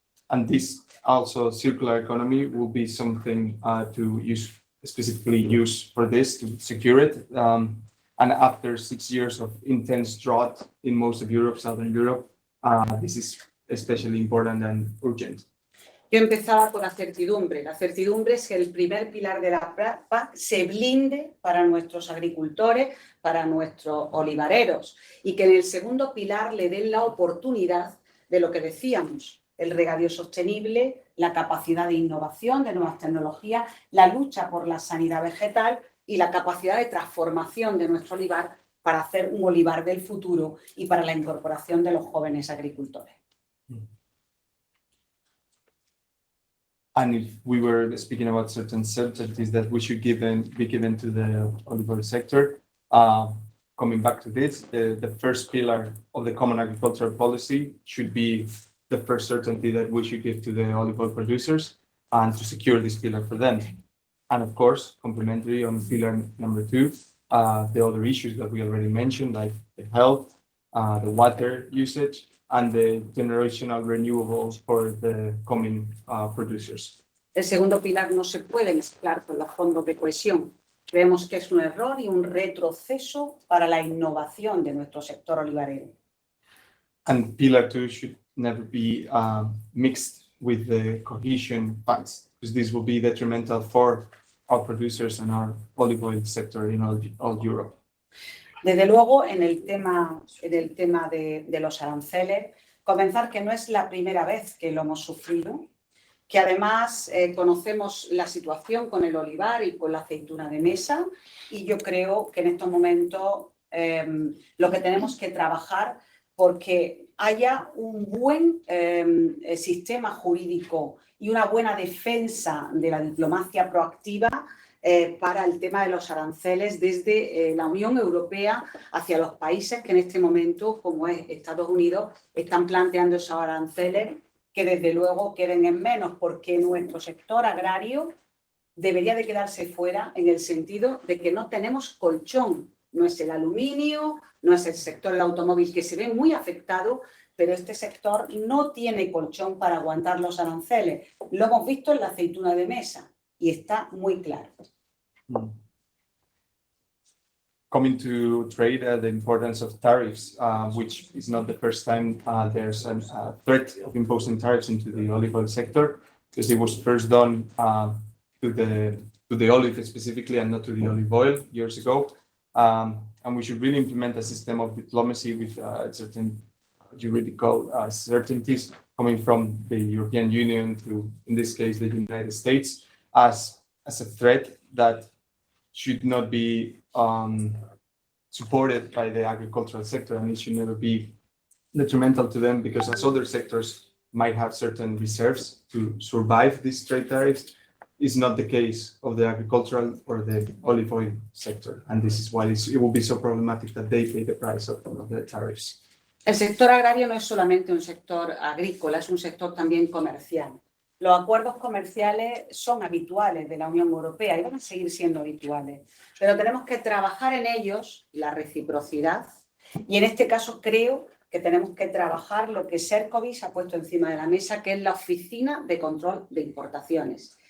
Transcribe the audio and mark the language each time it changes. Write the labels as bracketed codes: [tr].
[en] And this also circular economy will be something to specifically use for this to secure it. And after 6 years of intense drought in most of Europe, Southern Europe, this is especially important and urgent. [es] Yo empezaba por la certidumbre. La certidumbre es que el primer pilar de la PAC se blinde para nuestros agricultores, para nuestros olivareros, y que en el segundo pilar le den la oportunidad de lo que decíamos, el regadío sostenible, la capacidad de innovación de nuevas tecnologías, la lucha por la sanidad vegetal y la capacidad de transformación de nuestro olivar para hacer un olivar del futuro y para la incorporación de los jóvenes agricultores. [en] And if we were speaking about certain certainties that we should be given to the olive oil sector, coming back to this, the first pillar of the common agricultural policy should be the first certainty that we should give to the olive oil producers and to secure this pillar for them. And of course, complementary on pillar number 2, the other issues that we already mentioned, like the health, the water usage, and the generational renewables for the coming producers. [es] El segundo pilar no se puede mezclar con los fondos de cohesión. Creemos que es un error y un retroceso para la innovación de nuestro sector olivarero. [en] And pillar 2 should never be mixed with the cohesion funds, because this will be detrimental for our producers and our olive oil sector in all Europe. [es] Desde luego, en el tema de los aranceles, comenzar que no es la primera vez que lo hemos sufrido, que además conocemos la situación con el olivar y con la aceituna de mesa, y yo creo que en estos momentos lo que tenemos que trabajar porque haya un buen sistema jurídico y una buena defensa de la diplomacia proactiva para el tema de los aranceles desde la Unión Europea hacia los países que en este momento, como es Estados Unidos, están planteando esos aranceles que desde luego queden en menos, porque nuestro sector agrario debería de quedarse fuera en el sentido de que no tenemos colchón. No es el aluminio, no es el sector del automóvil, que se ve muy afectado, pero este sector no tiene colchón para aguantar los aranceles. Lo hemos visto en la aceituna de mesa y está muy claro. [en] Coming to trade, the importance of tariffs, which is not the first time there's a threat of imposing tariffs into the olive oil sector, because it was first done to the olive specifically and not to the olive oil years ago. And we should really implement a system of diplomacy with certain juridical certainties coming from the European Union to, in this case, the United States, as a threat that should not be supported by the agricultural sector, and it should never be detrimental to them, because as other sectors might have certain reserves to survive these trade tariffs, is not the case of the agricultural or the olive oil sector. And this is why it will be so problematic that they pay the price of the tariffs. [es] El sector agrario no es solamente un sector agrícola, es un sector también comercial. Los acuerdos comerciales son habituales de la Unión Europea y van a seguir siendo habituales, pero tenemos que trabajar en ellos la reciprocidad y en este caso creo que tenemos que trabajar lo que Cercovis ha puesto encima de la mesa, que es la Oficina de Control de Importaciones.